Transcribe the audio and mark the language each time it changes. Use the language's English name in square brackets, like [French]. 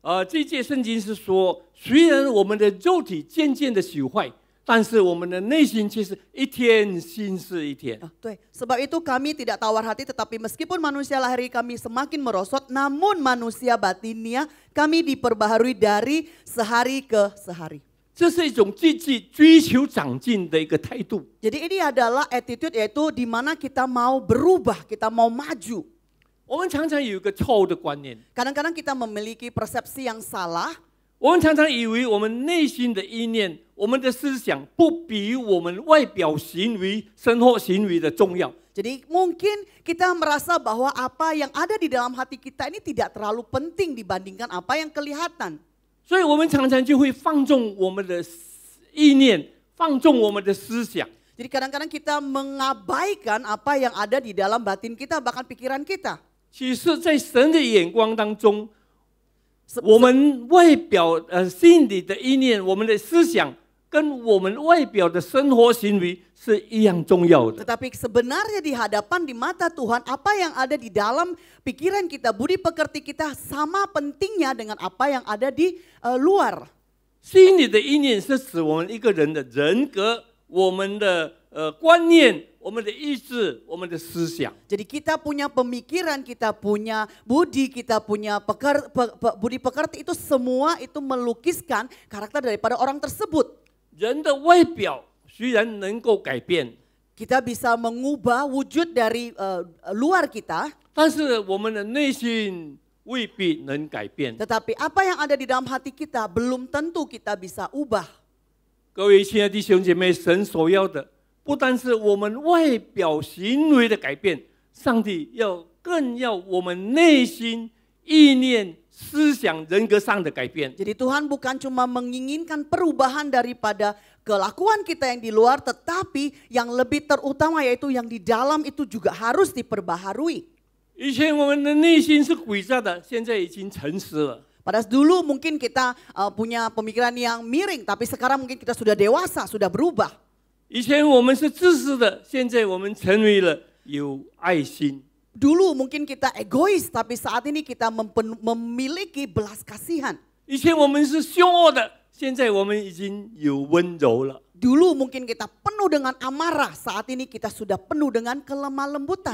[Chinese] 这节圣经是说，虽然我们的肉体渐渐的朽坏，但是我们的内心却是一天新似一天。对 [Indonesian] sebab itu kami tidak tawar hati tetapi meskipun manusia lahir kami semakin merosot namun manusia batinnya kami diperbaharui dari sehari ke sehari. [Chinese] 这是一种积极追求长进的一个态度。 [Indonesian] Jadi ini adalah attitude yaitu di mana kita mau berubah, kita mau maju. [Chinese] 我们常常有一个错误的观念， [Indonesian] Kadang-kadang kita memiliki persepsi yang salah. [Chinese] 我们常常以为我们内心的意念、我们的思想不比我们外表行为、生活行为的重要。 [Indonesian] Jadi mungkin kita merasa bahwa apa yang ada di dalam hati kita ini tidak terlalu penting dibandingkan apa yang kelihatan. [Chinese] 所以我们常常就会放纵我们的意念，放纵我们的思想。 [Indonesian] Jadi kadang-kadang kita mengabaikan apa yang ada di dalam batin kita bahkan pikiran kita. [Chinese] 其实，在神的眼光当中，我们外表心里的意念，我们的思想，跟我们外表的生活行为是一样重要的。 [Indonesian] Tetapi sebenarnya di hadapan di mata Tuhan apa yang ada di dalam pikiran kita, budi pekerti kita sama pentingnya dengan apa yang ada di luar. [Chinese] 心里的意念是指我们一个人的人格、我们的观念、我们的意志、我们的思想。 [Indonesian] Jadi kita punya pemikiran, kita punya budi, kita punya budi pekerti, itu semua itu melukiskan karakter daripada orang tersebut. [Chinese] 人的外表虽然能够改变， [Indonesian] Kita bisa mengubah wujud dari luar kita, [Chinese] 但是我们的内心未必能改变。 [Indonesian] tetapi apa yang ada di dalam hati kita belum tentu kita bisa ubah. [Chinese] 各位亲爱的弟兄姐妹，神所要的不单是我们外表行为的改变，上帝更要我们内心意念、思想、人格上的改变。 [Indonesian] Jadi Tuhan bukan cuma menginginkan perubahan daripada kelakuan kita yang di luar, tetapi yang lebih terutama yaitu yang di dalam itu juga harus diperbaharui. [Chinese] 以前我们的内心是诡诈的，现在已经诚实了。 [Indonesian] Pada dulu mungkin kita punya pemikiran yang miring, tapi sekarang mungkin kita sudah dewasa, sudah berubah. [Chinese] 以前我们是自私的，现在我们成为了有爱心。 [Indonesian] Dulu mungkin kita egois, tapi saat ini kita memiliki belas kasihan. [Chinese] 以前我们是凶恶的，现在我们已经有温柔了。 [Indonesian] Dulu mungkin kita penuh dengan amarah, saat ini kita sudah penuh dengan kelemah lembutan.